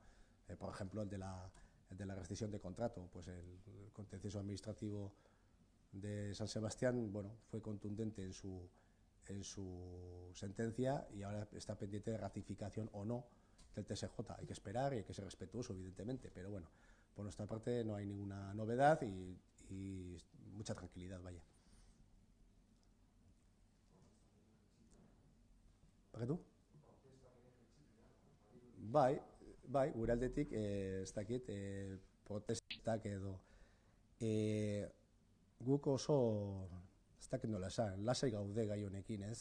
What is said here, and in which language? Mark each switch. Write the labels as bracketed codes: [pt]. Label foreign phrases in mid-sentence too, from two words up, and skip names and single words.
[es] Por ejemplo, el de la rescisión de contrato, pues el contencioso administrativo de San Sebastián, bueno, fue contundente en su sentencia y ahora está pendiente de ratificación o no del TSJ. Hay que esperar y hay que ser respetuoso, evidentemente, pero bueno, por nuestra parte no hay ninguna novedad y mucha tranquilidad, vaya. [eu] Baketu? Bai, gure aldetik, ez dakit, protestak edo. Guk oso, ez dakit nola esan, lasai gaude gai honekin, ez?